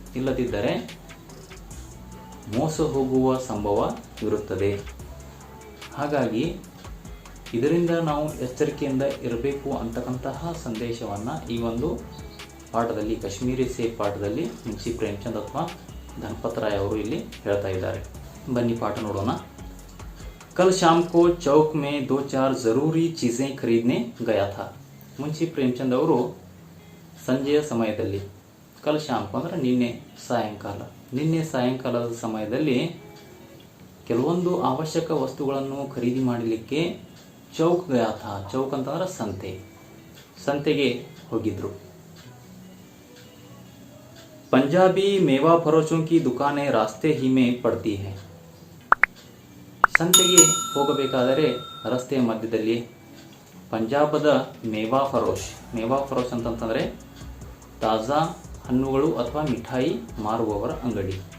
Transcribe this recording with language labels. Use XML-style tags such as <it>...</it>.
<kn>ಇಲ್ಲದಿದ್ದರೆ ಮೋಸ ಹೋಗುವ ಸಂಭವ ಇರುತ್ತದೆ. ಹಾಗಾಗಿ ಇದರಿಂದ ನಾವು ಎಚ್ಚರಿಕೆಯಿಂದ ಇರಬೇಕು ಅಂತಕ್ಕಂತಹ ಸಂದೇಶವನ್ನು ಈ ಒಂದು ಪಾಠದಲ್ಲಿ, ಕಾಶ್ಮೀರಿ ಸೇಬ್ ಪಾಠದಲ್ಲಿ ಮುನ್ಷಿ ಪ್ರೇಮಚಂದ್ ಅಥವಾ ಧನ್ಪತ್ ರಾಯ್ ಅವರು ಇಲ್ಲಿ ಹೇಳ್ತಾ ಇದ್ದಾರೆ. ಬನ್ನಿ ಪಾಠ ನೋಡೋಣ.</kn> <hi>कल शाम को चौक में 2-4 ज़रूरी चीज़ें खरीदने गया था.</hi> <kn>मुंशी प्रेमचंद ಅವರು ಸಂಜೆಯ ಸಮಯದಲ್ಲಿ, ಕಲ್ ಶಾಮ್ ಅಂದರೆ ನಿನ್ನೆ ಸಾಯಂಕಾಲದ ಸಮಯದಲ್ಲಿ ಕೆಲವೊಂದು ಅವಶ್ಯಕ ವಸ್ತುಗಳನ್ನು ಖರೀದಿ ಮಾಡಲಿಕ್ಕೆ</kn> <hi>ಚೌಕ್ ಗಯಾ ಥಾ.</hi> <kn>ಚೌಕ್ ಅಂತಂದ್ರೆ ಸಂತೆಗೆ ಹೋಗಿದ್ರು.</kn> <hi>पंजाबी मेवा फरोशों की दुकानें रास्ते ही में पड़ती है.</hi> <kn>ಸಂತೆಗೆ ಹೋಗಬೇಕಾದರೆ ರಸ್ತೆಯ ಮಧ್ಯದಲ್ಲಿ ಪಂಜಾಬದ ಮೇವಾ ಫರೋಶ್ ಅಂತಂತಂದರೆ ತಾಜಾ ಹಣ್ಣುಗಳು ಅಥವಾ ಮಿಠಾಯಿ ಮಾರುವವರ ಅಂಗಡಿ.</kn>